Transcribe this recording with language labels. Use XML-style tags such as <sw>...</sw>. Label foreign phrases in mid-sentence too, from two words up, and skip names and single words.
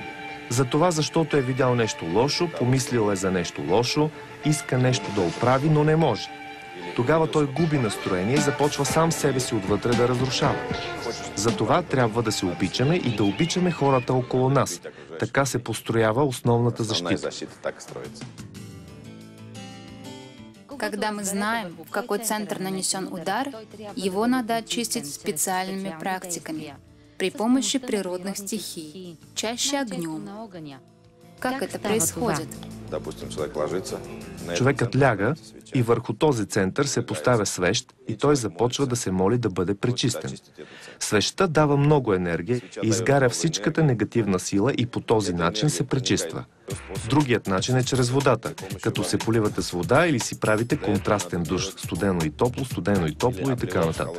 <bg>Затова, защото е видял нещо лошо, помислил е за нещо лошо, иска нещо да оправи, но не може. Тогава той губи настроение и започва сам себе си отвътре да разрушава. Затова трябва да се обичаме и да обичаме хората около нас. Така се построява основната защита.</bg> <ru>Когда мы знаем, в какой центр нанесен удар, его надо очистить специальными практиками при помощи природных стихий, чаще огнем. Как это происходит?</ru> <bg>Човекът ляга и върху този център се поставя свещ и той започва да се моли да бъде пречистен. Свещта дава много енергия и изгаря всичката негативна сила и по този начин се пречиства. Другият начин е чрез водата, като се поливате с вода или си правите контрастен душ, студено и топло и така нататък.</bg>